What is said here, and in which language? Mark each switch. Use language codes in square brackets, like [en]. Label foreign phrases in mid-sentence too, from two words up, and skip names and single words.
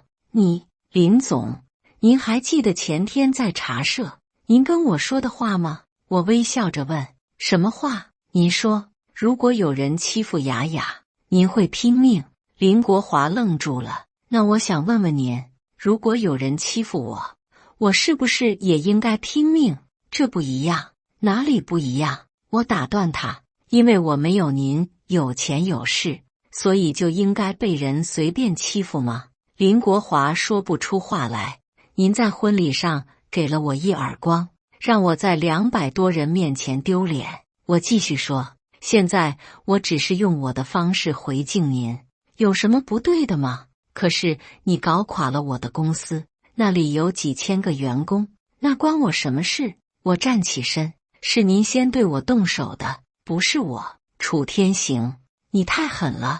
[zh] 你，林總，您還記得前天在茶社您跟我說的話嗎？我微笑着問。什麼話？您說，如果有人欺負雅雅，您會拼命。林國華愣住了。那我想問問您，如果有人欺負我，我是不是也應該拼命？這不一樣。哪裡不一樣？我打斷他。因為我沒有您有錢有勢，所以就應該被人隨便欺負嗎？林國華說不出話來。您在婚禮上給了我一耳光，讓我在200多人面前丟臉。我繼續說，現在我只是用我的方式回敬您，有什麼不對的嗎？可是你搞垮了我的公司，那裡有幾千個員工，那關我什麼事？我站起身，是您先對我動手的，不是我。楚天行，你太狠了。